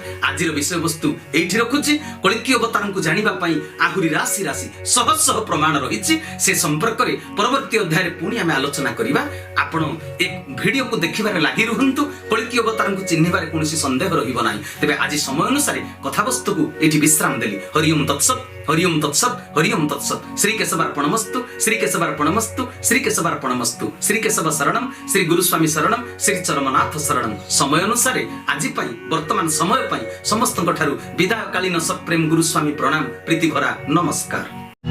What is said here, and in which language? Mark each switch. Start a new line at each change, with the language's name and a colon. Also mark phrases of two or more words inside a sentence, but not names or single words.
Odia: ଆଜିର ବିଷୟ ବସ୍ତୁ ଏଠି ରଖୁଛି। କଳ୍କି ଅବତାରକୁ ଜାଣିବା ପାଇଁ ଆହୁରି ରାଶି ରାଶି ସହ ସହ ପ୍ରମାଣ ରହିଛି। ସେ ସମ୍ପର୍କରେ ପରବର୍ତ୍ତୀ ଅଧ୍ୟାୟରେ ପୁଣି ଆମେ ଆଲୋଚନା କରିବା। ଆପଣ ଏକ ଭିଡିଓକୁ ଦେଖିବାରେ ଲାଗି ରହନ୍ତୁ। କଳ୍କି ଅବତାରକୁ ଚିହ୍ନିବାରେ କୌଣସି ସନ୍ଦେହ ରହିବ ନାହିଁ। ତେବେ ଆଜି ସମୟ ଅନୁସାରେ କଥାବସ୍ତୁକୁ ଏଠି ବିଶ୍ରାମ ଦେଲି।
Sanskrit: हरिओम तत्सत, हरिओम तत्सत, हरिओम तत्सत। श्री केशवार्पणमस्तु, श्री केशवार्पणमस्तु, श्री केशवार्पणमस्तु। श्री केशव शरणम, श्री गुरुस्वामी शरणम, श्री चरमनाथ शरणम।
Odia: ସମୟ ଅନୁସାରେ ଆଜି ପାଇଁ ବର୍ତ୍ତମାନ ସମୟ ପାଇଁ ସମସ୍ତଙ୍କ ଠାରୁ ବିଦାୟକାଳୀନ ସପ୍ରେମ ଗୁରୁସ୍ୱାମୀ ପ୍ରଣାମ, ପ୍ରୀତି ଭରା ନମସ୍କାର।